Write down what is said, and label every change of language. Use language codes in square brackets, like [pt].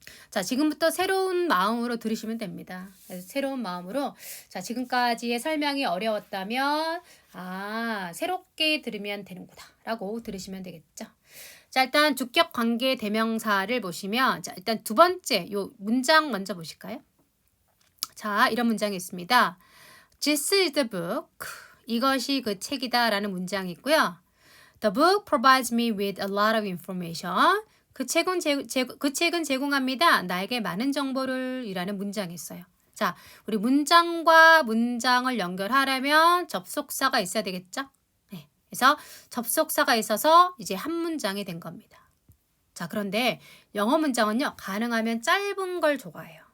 [ko] 자, 지금부터 새로운 마음으로 들으시면 됩니다. 그래서 새로운 마음으로 자, 지금까지의 설명이 어려웠다면 새롭게 들으면 되는구나 라고 들으시면 되겠죠. 자, 일단 주격 관계 대명사를 보시면 자, 일단 두 번째 요 문장 먼저 보실까요? 자, 이런 문장이 있습니다. [en] This is the book. [ko] 이것이 그 책이다라는 문장이 있고요. [en] The book provides me with a lot of information. [ko] 그 책은 제공합니다. 나에게 많은 정보를 이라는 문장이 있어요. 자, 우리 문장과 문장을 연결하려면 접속사가 있어야 되겠죠? 네. 그래서 접속사가 있어서 이제 한 문장이 된 겁니다. 자, 그런데 영어 문장은요, 가능하면 짧은 걸 좋아해요.